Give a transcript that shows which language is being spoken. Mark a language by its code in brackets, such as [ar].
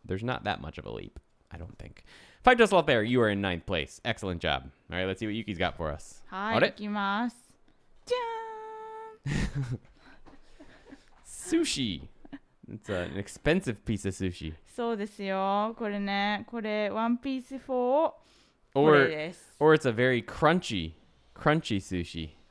[en] There's not that much of a leap, I don't think. Five Dust Loft Bear, you are in ninth place. Excellent job. All right, let's see what Yuki's got for us. [ja] はい、いきます。じゃーん [en] Sushi. It's an expensive piece of sushi. [ja] そうですよ。これね、これ、ワンピース4これ [en] Or [ja] です。 [en] or it's a very crunchy sushi.